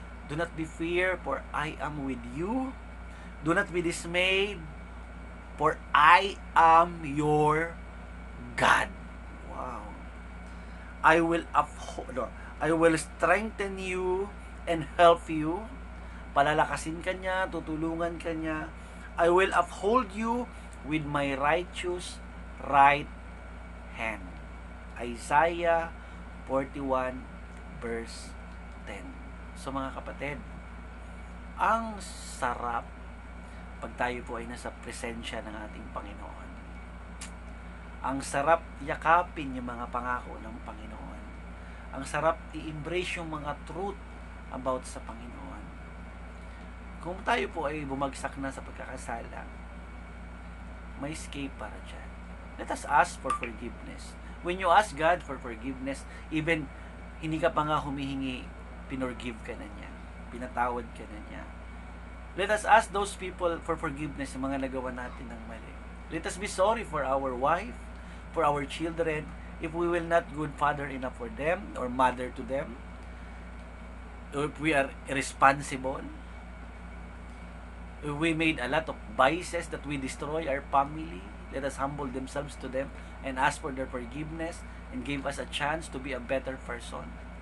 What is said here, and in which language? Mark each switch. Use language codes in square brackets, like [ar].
[en] Do not be fear, for I am with you. Do not be dismayed, for I am your God. Wow. I will strengthen you and help you. [tl] Palalakasin ka niya, tutulungan ka niya. [en] I will uphold you with my righteous right hand. Isaiah 41 verse 10. [tl] So mga kapatid, ang sarap pag tayo po ay nasa presensya ng ating Panginoon. Ang sarap yakapin yung mga pangako ng Panginoon. Ang sarap i-embrace yung mga truth about sa Panginoon. Kung tayo po ay bumagsak na sa pagkakasala, may escape para dyan. [en] Let us ask for forgiveness. When you ask God for forgiveness, even [tl] hindi ka pa nga humihingi, pinorgive ka na niya. Pinatawad ka na niya. [en] Let us ask those people for forgiveness, [tl] yung mga nagawa natin ng mali. [en] Let us be sorry for our wife, for our children, if we will not good father enough for them, or mother to them, or if we are irresponsible, if we made a lot of vices that we destroy our family, let us humble themselves to them and ask for their forgiveness and give us a chance to be a better person.